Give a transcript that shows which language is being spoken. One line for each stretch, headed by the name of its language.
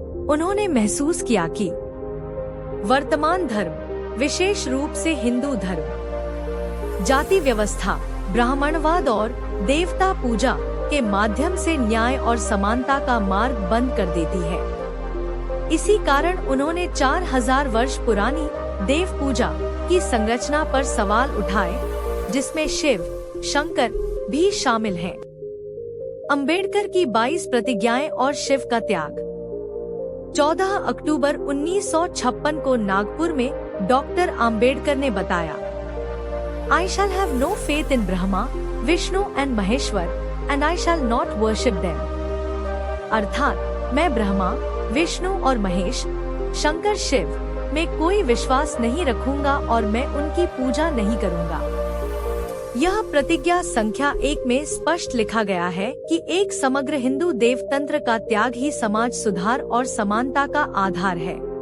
Hindi: उन्होंने महसूस किया कि वर्तमान धर्म, विशेष रूप से हिंदू धर्म, जाति व्यवस्था, ब्राह्मणवाद और देवता पूजा के माध्यम से न्याय और समानता का मार्ग बंद कर देती है। इसी कारण उन्होंने 4000 वर्ष पुरानी देव पूजा की संरचना पर सवाल उठाए, जिसमें शिव शंकर भी शामिल हैं। अंबेडकर की 22 प्रतिज्ञाएं और शिव का त्याग। 14 अक्टूबर 1956 को नागपुर में डॉक्टर आम्बेडकर ने बताया,
English: I shall have no faith in Brahma, Vishnu and Maheshwar, and I shall not worship them.
Hindi: अर्थात मैं ब्रह्मा, विष्णु और महेश, शंकर शिव में कोई विश्वास नहीं रखूंगा और मैं उनकी पूजा नहीं करूंगा। यह प्रतिज्ञा संख्या 1 में स्पष्ट लिखा गया है कि एक समग्र हिंदू देवतंत्र का त्याग ही समाज सुधार और समानता का आधार है।